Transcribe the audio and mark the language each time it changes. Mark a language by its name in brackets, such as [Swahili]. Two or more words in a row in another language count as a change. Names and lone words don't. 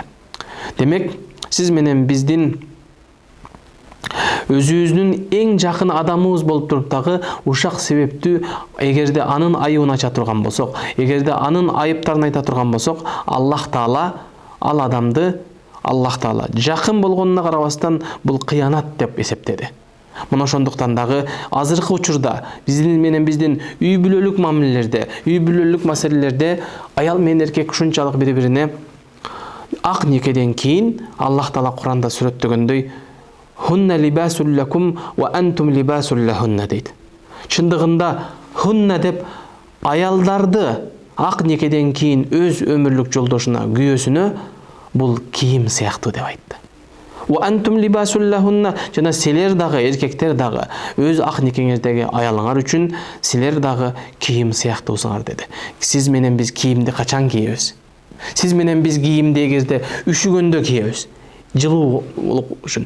[Kyrgyz] Демек, сиз менен биздин өзүбүздүн эң жакын адамыбыз болуп туруп дагы ушак себептүү эгерде анын айыбын ача турган болсок, эгерде анын айыптарын айта турган болсок, Аллах Таала ал адамды Аллах Таала жакын болгонуна карабастан бул кыянат деп эсептеди. Мына ошондуктан дагы азыркы учурда биздин үй бүлөлүк мамилелерде, үй бүлөлүк маселелерде аял менен эркек ушунчалык бири-бирине ак некеден кийин Аллах Таала Куранда сүрөттөгөндөй [Arabic] هن لباس لكم وأنتم لباس لهن [Kyrgyz] дейт. Чындыгында хунна деп аялдарды ак некеден кийин өз өмүрлүк жолдошуна, күйөөсүнө бул кийим сыяктуу деп айтты. [Arabic] وأنتم لباس لهن, [Kyrgyz] жана силер дагы, эркектер дагы өз ак некеңиздеги аялыңар үчүн силер дагы кийим сыяктуусуңар деди. Сиз менен биз кийимди качан кийебиз? Сиз менен биз кийимди эгерде үшүгөндө кийебиз. Жылуулук үчүн.